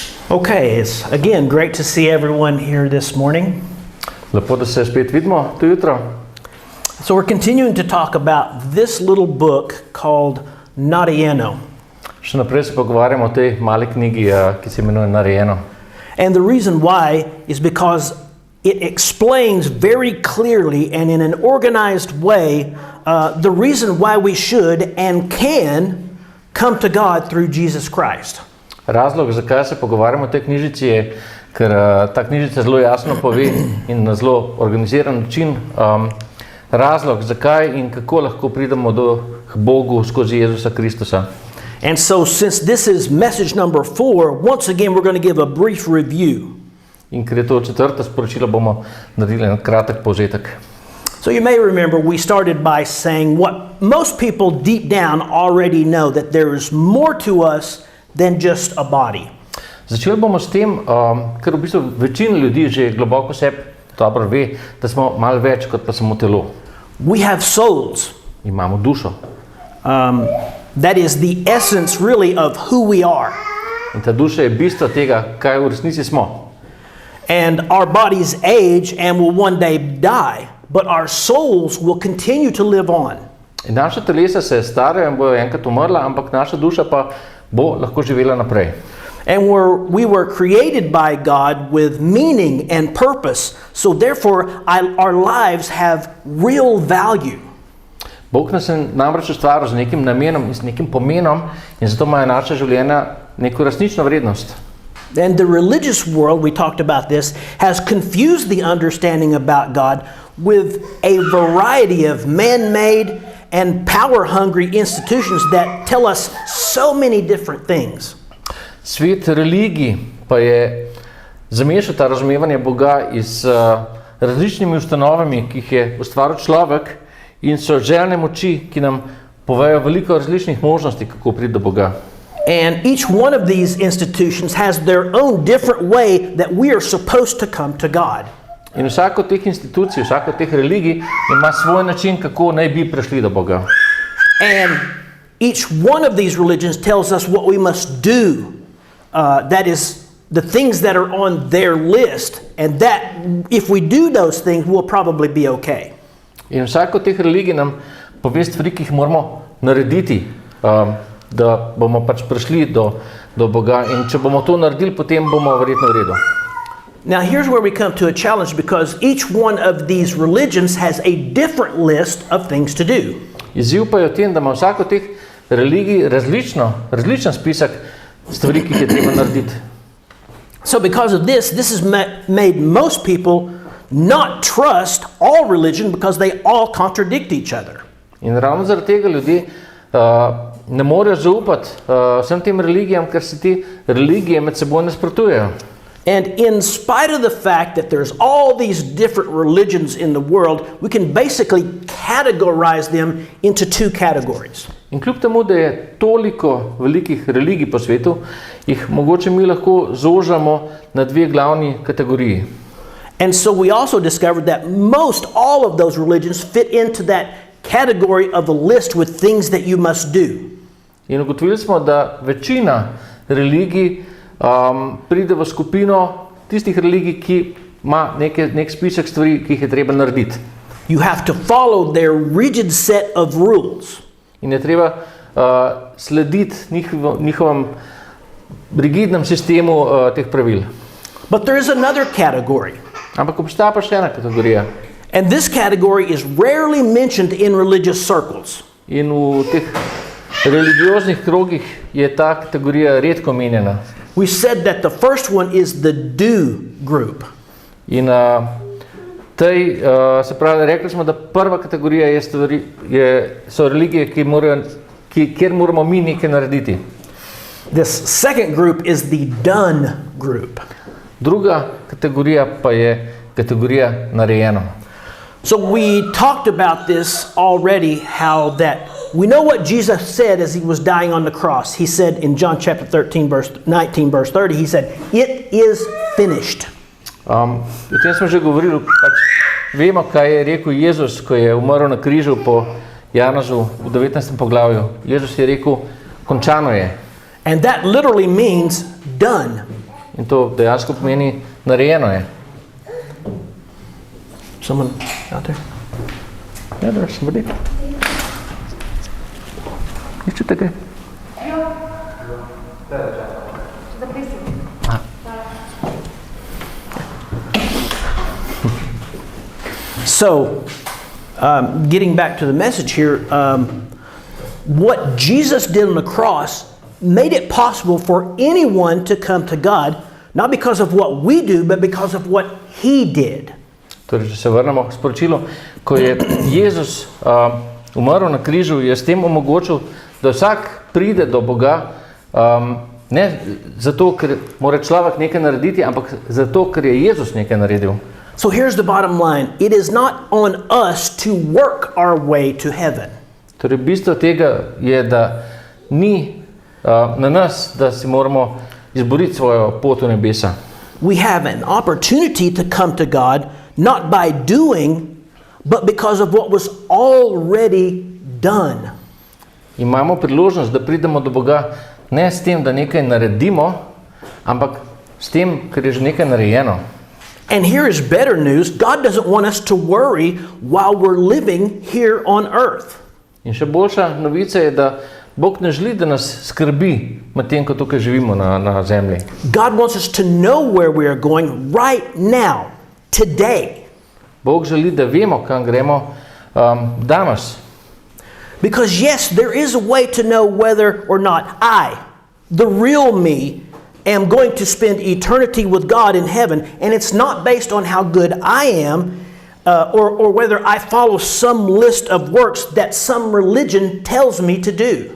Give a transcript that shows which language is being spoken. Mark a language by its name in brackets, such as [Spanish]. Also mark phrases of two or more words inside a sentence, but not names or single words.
[English] Okay, it's again great to see everyone here this morning. [Slovenian] Lepo, da se spet vidimo to jutro. [English] So we're continuing to talk about this little book called Narejeno. [Slovenian] Še naprej se pogovarjamo o tej mali knjigi, ki se imenuje Narejeno. [English] And the reason why is because it explains very clearly and in an organized way the reason why we should and can come to God through Jesus Christ. [Slovenian] Razlog, zakaj se pogovarjamo o tej knjižici, je, ker ta knjižica zelo jasno pove in na zelo organiziran način razlog, zakaj in kako lahko pridemo k Bogu skozi Jezusa Kristusa. [English] And so since this is message number 4, once again we're going to give a brief review. [Slovenian] In ker je to četrto sporočilo, bomo naredili en kratek povzetek. [English] So you may remember we started by saying what most people deep down already know, that there is more to us than just a body. [Slovenian] Začeli bomo s tem, ker v bistvu večina ljudi že globoko sebi dobro ve, da smo malo več kot pa samo telo. [English] We have souls. [Slovenian] Imamo dušo. [English] That is the essence really of who we are. [Slovenian] In ta duša je bistvo tega, kaj v resnici smo. [English] And our bodies age and will one day die, but our souls will continue to live on. [Slovenian] In naša telesa se starajo in bojo enkrat umrla, ampak naša duša pa bo lahko živela naprej. [English] And we were created by God with meaning and purpose, so therefore our lives have real value. [Slovenian] Bog nas je namreč ustvaril z nekim namenom in z nekim pomenom in zato imajo naša življenja neko resnično vrednost. [English] And the religious world, we talked about this, has confused the understanding about God with a variety of man-made and power-hungry institutions that tell us so many different things. [Slovenian] Svet religij pa je zamešal ta razumevanje Boga z različnimi ustanovami, ki jih je ustvaril človek, in so željne moči, ki nam povejo veliko različnih možnosti, kako priti do Boga. [English] And each one of these institutions has their own different way that we are supposed to come to God. [Slovenian] In vsaka od teh institucij, vsaka od teh religij ima svoj način, kako naj bi prišli do Boga. [English] And each one of these religions tells us what we must do. That is the things that are on their list, and that if we do those things, we'll probably be okay. [Slovenian] In vsaka od teh religij nam pove stvari, ki jih moramo narediti, da bomo pač prišli do Boga. In če bomo to naredili, potem bomo verjetno v redu. [English] Now here's where we come to a challenge, because each one of these religions has a different list of things to do. [Slovenian] Izziv pa je v tem, da ima vsaka od teh religij različen spisek stvari, ki jih je treba narediti. [English] So because of this has made most people not trust all religion, because they all contradict each other. [Slovenian] In ravno zaradi tega ljudje ne morejo zaupati vsem tem religijam, ker se te religije med seboj nasprotujejo. [English] And in spite of the fact that there's all these different religions in the world, we can basically categorize them into two categories. [Slovenian] In kljub temu, da je toliko velikih religij po svetu, jih mogoče mi lahko zožamo na dve glavni kategoriji. [English] And so we also discovered that most all of those religions fit into that category of a list with things that you must do. [Slovenian] In ugotovili smo, da večina religij pride v skupino tistih religij, ki ima nek spisek stvari, ki jih je treba narediti. [English] You have to follow their rigid set of rules. [Slovenian] In je treba slediti njihovem rigidnem sistemu teh pravil. [English] But there is another category. [Slovenian] Ampak obstaja pa še ena kategorija. [English] And this category is rarely mentioned in religious circles. [Slovenian] In v teh religioznih krogih je ta kategorija redko omenjena. [English] We said that the first one is the do group. [Slovenian] In se pravi, rekli smo, da prva kategorija so religije, kjer moramo mi nekaj narediti. [English] This second group is the done group. [Slovenian] Druga kategorija pa je kategorija narejeno. [English] So we talked about this already, how that we know what Jesus said as he was dying on the cross. He said in John chapter 13, verse 19, verse 30, he said, "It is finished." [Slovenian] O tem smo že govorili, vemo, kaj je rekel Jezus, ko je umrl na križu po Janožu v 19. poglavju. Jezus je rekel, končano je. [English] And that literally means done. [Slovenian] In to dejansko pomeni narejeno je. [English] Someone out there? Yeah, there's somebody. [Slovenian] Iščete kaj? [English] So, getting back to the message here, what Jesus did on the cross made it possible for anyone to come to God, not because of what we do, but because of what He did. [Slovenian] Torej, če se vrnemo k sporočilu, ko je Jezus umrl na križu, je s tem omogočil, da vsak pride do Boga, ne zato, ker mora človek nekaj narediti, ampak zato, ker je Jezus nekaj naredil. [English] So here's the bottom line. It is not on us to work our way to heaven. [Slovenian] Torej, bistvo tega je, da ni na nas, da si moramo izboriti svojo pot v nebesa. [English] We have an opportunity to come to God, not by doing, but because of what was already done. [Slovenian] Imamo priložnost, da pridemo do Boga ne s tem, da nekaj naredimo, ampak s tem, ker je že nekaj narejeno. [English] And here is better news. God doesn't want us to worry while we're living here on earth. [Slovenian] In še boljša novica je, da Bog ne želi, da nas skrbi med tem, ko tukaj živimo na zemlji. [English] God wants us to know where we are going right now, today. [Slovenian] Bog želi, da vemo, kam gremo danes. [English] Because yes, there is a way to know whether or not I, the real me, am going to spend eternity with God in heaven, and it's not based on how good I am, or whether I follow some list of works that some religion tells me to do.